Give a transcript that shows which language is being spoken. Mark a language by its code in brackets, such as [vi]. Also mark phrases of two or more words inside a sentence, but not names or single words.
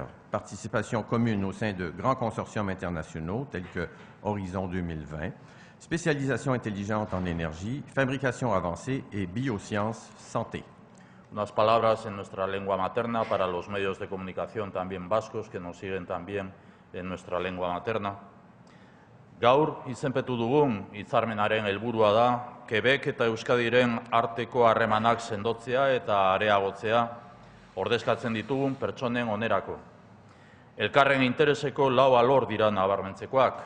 [fr] Participation commune au sein de grands consortiums internationaux tels que Horizon 2020, spécialisation intelligente en énergie, fabrication avancée et biosciences santé. [es] Unas palabras en nuestra lengua materna para los medios de comunicación también vascos que nos siguen también en nuestra lengua materna. [eu] Gaur izenpetu dugun hitzarmenaren helburua da Quebec eta Euskadiren arteko harremanak sendotzea eta areagotzea ordezkatzen ditugun pertsonen onerako. Elkarren intereseko lau alor dira nabarmentzekoak.